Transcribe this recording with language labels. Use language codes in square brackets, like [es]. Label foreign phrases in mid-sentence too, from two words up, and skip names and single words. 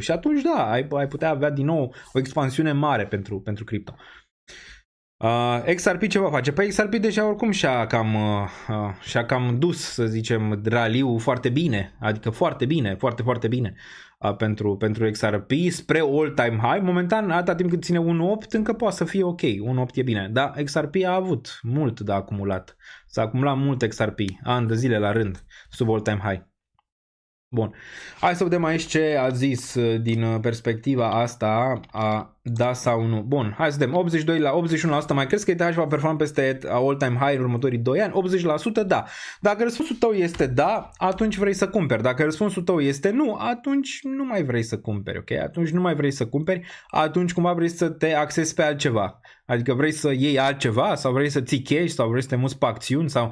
[ro] Și atunci da, ai putea avea din nou o expansiune mare pentru cripto. XRP ce va face? Păi XRP deja oricum și-a cam dus, să zicem, raliul foarte bine, adică foarte bine, foarte, foarte bine pentru XRP spre [en] all-time high. [ro] Momentan, atâta timp cât ține 1.8, încă poate să fie ok, 1.8 e bine, dar XRP a avut mult de acumulat, s-a acumulat mult XRP, ani de zile la rând, sub [en] all-time high. [ro] Bun, hai să vedem aici ce a zis din perspectiva asta, da sau nu. Bun, hai să vedem, 82 la 81%, mai crezi că ETH va performa peste [en] all-time high [ro] în următorii 2 ani? 80% da. Dacă răspunsul tău este da, atunci vrei să cumperi. Dacă răspunsul tău este nu, atunci nu mai vrei să cumperi, ok? Atunci nu mai vrei să cumperi, atunci cumva vrei să te axezi pe altceva. Adică vrei să iei altceva sau vrei să ții cash sau vrei să te muți pe acțiuni sau...